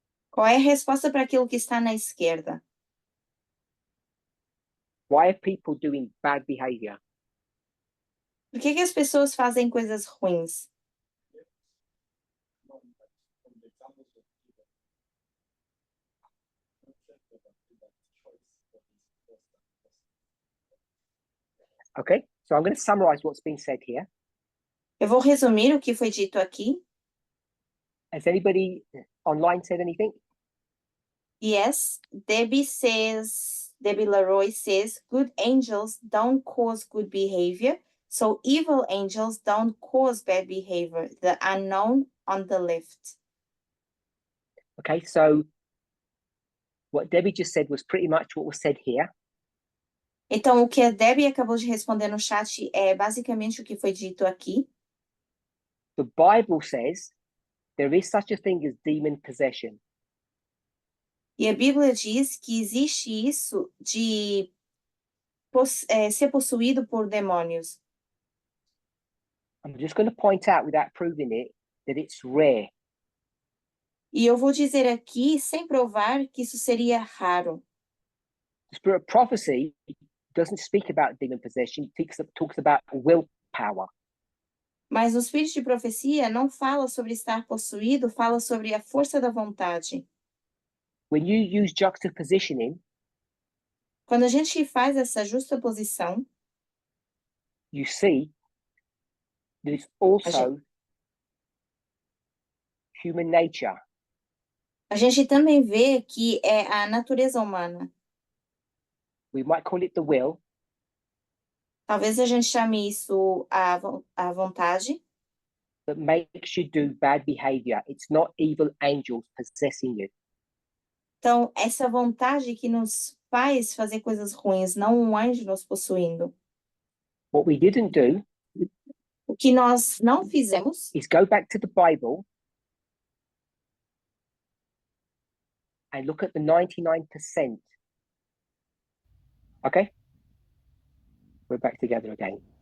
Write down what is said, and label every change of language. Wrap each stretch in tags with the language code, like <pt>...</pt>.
<pt>Qual é a resposta para aquilo que está na esquerda?</pt> <en>Why are people doing bad behavior?</en> <pt>Por que as pessoas fazem coisas ruins?</pt> <en>From the examples of given, concept of that choice, what is best and Okay. So I'm going to summarize what's been said here.</en> <pt>Eu vou resumir o que foi dito aqui.</pt> <en>Has anybody online said anything? Yes, Debbie Leroy says, good angels don't cause good behavior, so evil angels don't cause bad behavior. The unknown on the left. Okay. So what Debbie just said was pretty much what was said here.</en> <pt>Então, o que a Debbie acabou de responder no chat é basicamente o que foi dito aqui.</pt> <en>The Bible says there is such a thing as demon possession.</en> <pt>E a Bíblia diz que existe isso de ser possuído por demônios.</pt> <en>I'm just going to point out, without proving it, that it's rare.</en> <pt>E eu vou dizer aqui, sem provar, que isso seria raro.</pt> <en>The spirit of prophecy doesn't speak about demon possession, it talks about willpower.</en> <pt>Mas no espírito de profecia não fala sobre estar possuído, fala sobre a força da vontade.</pt> <en>When you use juxtapositioning,</en> <pt>Quando a gente faz essa justaposição,</pt> <en>you see that it's also human nature.</en> <pt>a gente também vê que é a natureza humana.</pt> <en>We might call it the will,</en> <pt>Talvez a gente chame isso a vontade,</pt> <en>that makes you do bad behavior. It's not evil angels possessing you.</en> <pt>então essa vontade que nos faz fazer coisas ruins, não um anjo nos possuindo.</pt> <en>What we didn't do</en> <pt>O que nós não fizemos</pt> <en>is go back to the Bible and look at the 99%. Okay? We're back together again.</en>